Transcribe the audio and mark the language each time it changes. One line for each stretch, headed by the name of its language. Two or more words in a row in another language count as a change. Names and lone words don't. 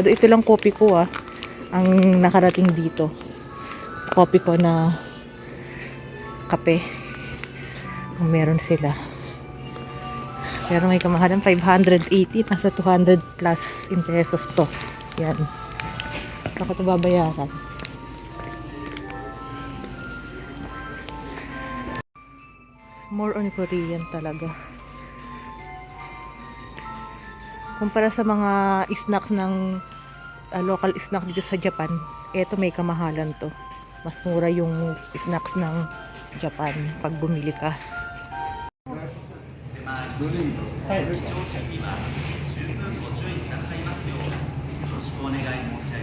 Filipino: Ito lang kopi ko ang nakarating dito. Kopi ko na kape. Ang meron sila. Pero may kamahalan 580, nasa 200
English: plus in pesos
Filipino: to. Yan. Ako ito babayaran.
English: More on Korean
Filipino: talaga. Kumpara sa mga snacks ng
English: local snack
Filipino: dito sa Japan, eto may kamahalan to. Mas mura yung snacks ng Japan pag bumili ka.
Japanese: ドリンク。乗客今十分ご注意くださいますようよろしくお願い申